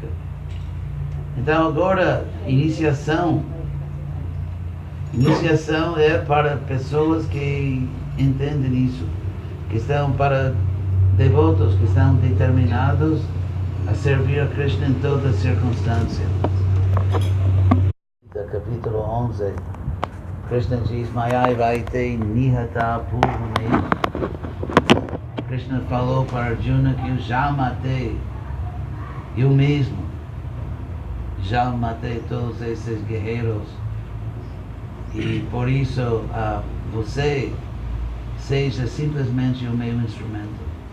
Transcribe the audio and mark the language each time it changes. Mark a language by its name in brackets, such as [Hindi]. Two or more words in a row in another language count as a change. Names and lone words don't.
[Portuguese] Então agora, iniciação é para pessoas que entendem isso, que estão para devotos que estão determinados a servir a Krishna em toda circunstância. No capítulo 11, Krishna diz, [Sanskrit] मयैवैते निहताः पूर्वमेव. [Portuguese] Krishna falou para Arjuna que eu já matei, eu mesmo já matei todos esses guerreiros. E por isso você seja simplesmente o meu instrumento.